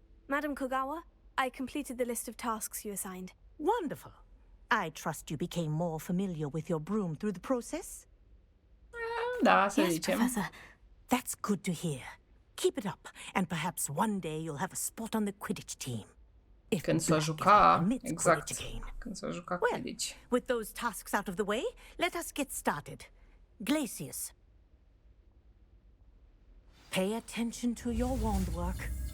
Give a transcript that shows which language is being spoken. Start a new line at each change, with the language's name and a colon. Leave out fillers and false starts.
English: Madam Kogawa, I completed the list of tasks you assigned. Wonderful. I trust you became more familiar with your broom through the process?
Romanian: Da, să
English: yes,
Romanian: zicem.
English: Professor. That's good to hear. Keep it up, and perhaps one day you'll have a spot on the Quidditch team.
Romanian: Când s-o juca, exact, când s-o juca Quidditch.
English: With those tasks out of the way, let us get started. Glacius. Pay attention to your wand work.